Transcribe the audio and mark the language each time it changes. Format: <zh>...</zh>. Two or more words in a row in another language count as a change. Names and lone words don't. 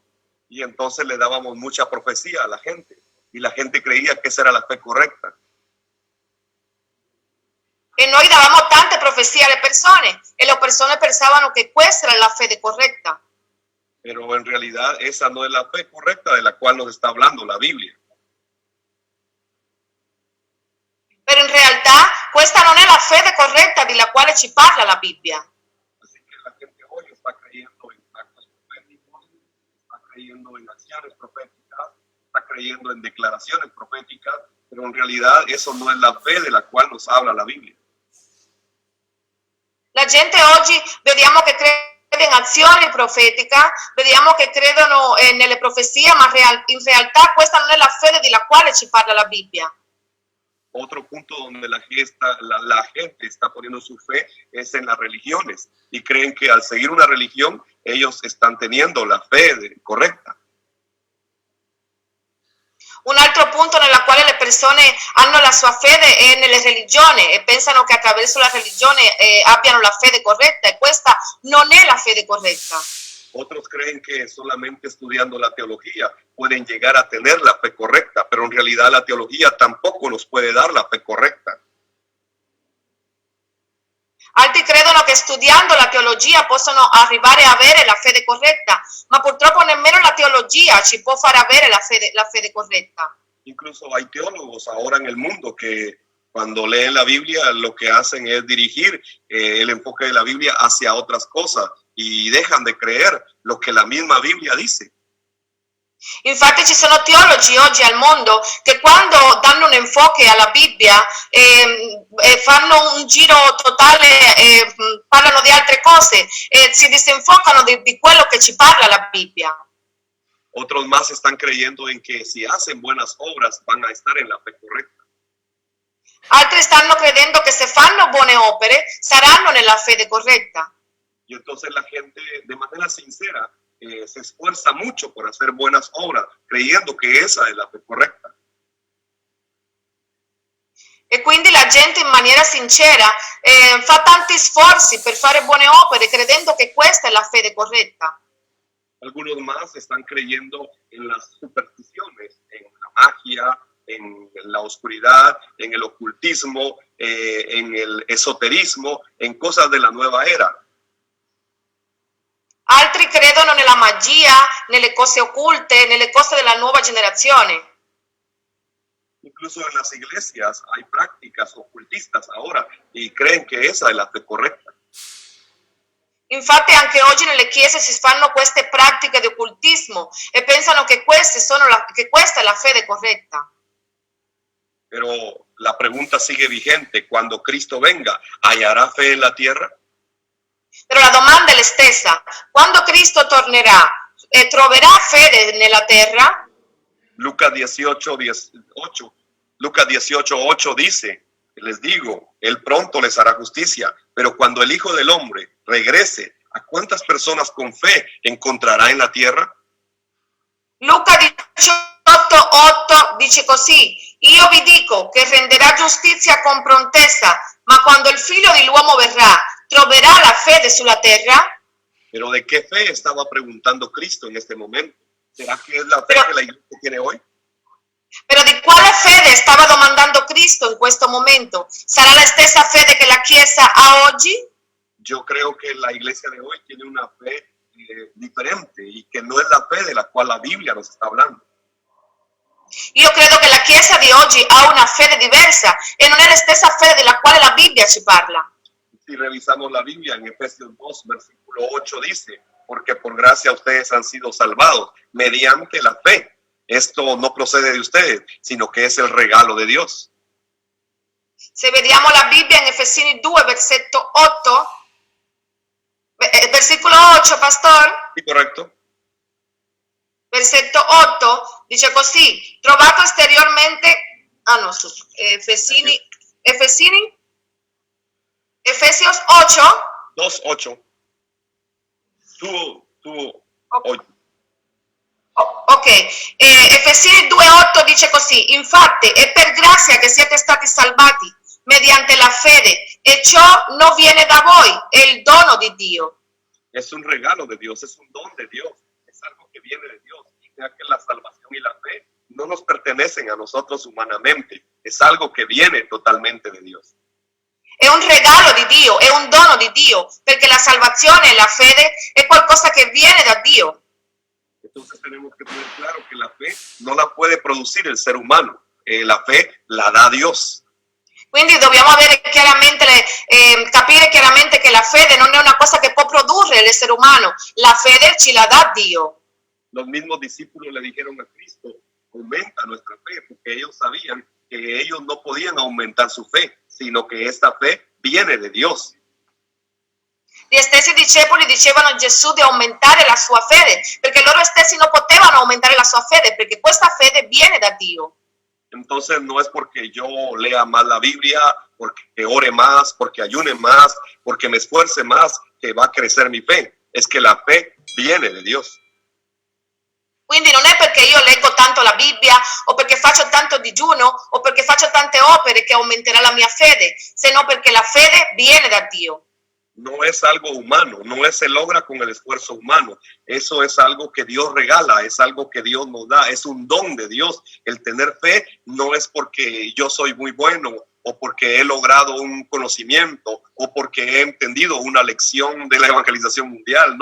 <es>Y entonces le dábamos mucha profecía a la gente y la gente creía que esa era la fe correcta.</es> <it>E noi davamo tante profezie alle persone e le persone pensavano che questa era la fede corretta.</it> <es>Pero en realidad esa no es la fe correcta de la cual nos está hablando la Biblia.</es> <it>Però in realtà questa non è la fede corretta di la quale ci parla la Bibbia.</it> <es>Así que la gente hoy está creyendo en actos proféticos, está creyendo en acciones proféticas, está creyendo en declaraciones proféticas, pero en realidad eso no es la fe de la cual nos habla la Biblia.</es> <it>La gente oggi vediamo che crede in azioni profetiche, vediamo che credono nelle profezie, ma in realtà questa non è la fede di la quale ci parla la Bibbia.</it> <es>Otro punto donde la gente está poniendo su fe es en las religiones y creen que al seguir una religión ellos están teniendo la fe correcta.</es> <it>Un altro punto nella quale le persone hanno la sua fede è nelle religioni e pensano che attraverso la religione abbiano la fede corretta e questa non è la fede corretta.</it> <es>Otros creen que solamente estudiando la teología pueden llegar a tener la fe correcta, pero en realidad la teología tampoco nos puede dar la fe correcta.</es> <it>Altri credono che studiando la teologia possono arrivare a avere la fede corretta, ma purtroppo nemmeno la teologia ci può far avere la fede corretta.</it> <es>Incluso hay teólogos ahora en el mundo que cuando leen la Biblia lo que hacen es dirigir el enfoque de la Biblia hacia otras cosas y dejan de creer lo que la misma Biblia dice.</es> <it>Infatti ci sono teologi oggi al mondo che quando danno un enfoque alla Bibbia fanno un giro totale, parlano di altre cose e si disenfocano di quello che ci parla la Bibbia.</it> <es>Otros más están creyendo en que si hacen buenas obras van a estar en la fe correcta.</es> <it>Altri stanno credendo che se fanno buone opere saranno nella fede corretta.</it> <es>Y entonces la gente de manera sincera se esfuerza mucho por hacer buenas obras, creyendo que esa es la fe correcta.</es> <it>E quindi la gente in maniera sincera fa tanti sforzi per fare buone opere, credendo che questa è la fede corretta.</it> <es>Algunos más están creyendo en las supersticiones, en la magia, en la oscuridad, en el ocultismo, en el esoterismo, en cosas de la nueva era.</es> <it>Altri credono nella magia, nelle cose occulte, nelle cose della nuova generazione.</it> <es>Incluso en las iglesias hay prácticas ocultistas ahora y creen que esa es la fe correcta.</es> <it>Infatti anche oggi nelle chiese si fanno queste pratiche di occultismo e pensano che questa è la fede corretta.</it> <es>Pero la pregunta sigue vigente: cuando Cristo venga, ¿hallará fe en la tierra?</es> <it>Però la domanda è la stessa: quando Cristo tornerà, troverà fede nella terra?</it> <es>Lucas 18:8 dice: les digo, él pronto les hará justicia, pero cuando el Hijo del Hombre regrese, ¿a cuántas personas con fe encontrará en la tierra?</es> <it>Luca 18:8 dice così: io vi dico che renderà giustizia con prontezza, ma quando il Figlio dell'uomo verrà, troverà la fede sulla terra?</it> <es>Pero ¿de qué fe estaba preguntando Cristo en este momento? ¿Será que es la fe que la iglesia tiene hoy?</es> <it>Però di quale fede stava domandando Cristo in questo momento? Sarà la stessa fede che la Chiesa ha oggi?</it> <es>Yo creo que la iglesia de hoy tiene una fe diferente y que no es la fe de la cual la Biblia nos está hablando.</es> <it>Io credo che la Chiesa di oggi ha una fede diversa e non è la stessa fede della quale la Bibbia ci parla.</it> <es>Si revisamos la Biblia en Efesios 2, versículo 8 dice: porque por gracia ustedes han sido salvados mediante la fe. Esto no procede de ustedes, sino que es el regalo de Dios.</es> <it>Se vediamo la Bibbia in Efesini 2, versetto 8,</it> <es>Versículo 8, pastor. Sí,</es> <it>corretto. Versetto 8 dice così: trovato esteriormente, Efesios 8. 2:8. Tu Ok, Efesini 2,8 dice così: infatti è per grazia che siete stati salvati mediante la fede, e ciò non viene da voi, è il dono di Dio.</it> <es>Es un regalo de Dios, es un don de Dios, es algo que viene de Dios. Ya que la salvación y la fe no nos pertenecen a nosotros humanamente, es algo que viene totalmente de Dios.</es> <it>È un regalo di Dio, è un dono di Dio, perché la salvazione e la fede è qualcosa che viene da Dio.</it> <es>Entonces tenemos que tener claro que la fe no la puede producir el ser humano, la fe la da Dios.</es> <it>Quindi dobbiamo avere capire chiaramente che la fede non è una cosa che può produrre l'essere umano, la fede ce la dà Dio.</it> <es>Los mismos discípulos le dijeron a Cristo: aumenta nuestra fe, porque ellos sabían que ellos no podían aumentar su fe, sino que esta fe viene de Dios.</es> <it>Gli stessi discepoli dicevano a Gesù di aumentare la sua fede, perché loro stessi non potevano aumentare la sua fede, perché questa fede viene da Dio.</it> <es>Entonces no es porque yo lea más la Biblia, porque ore más, porque ayune más, porque me esfuerce más, que va a crecer mi fe. Es que la fe viene de Dios.</es> <it>Quindi non è perché io leggo tanto la Bibbia, o perché faccio tanto digiuno, o perché faccio tante opere che aumenterà la mia fede, sino perché la fede viene da Dio.</it> <es>No es algo humano, no se logra con el esfuerzo humano. Eso es algo que Dios regala, es algo que Dios nos da, es un don de Dios. El tener fe no es porque yo soy muy bueno, o porque he logrado un conocimiento, o porque he entendido una lección de la evangelización mundial.</es>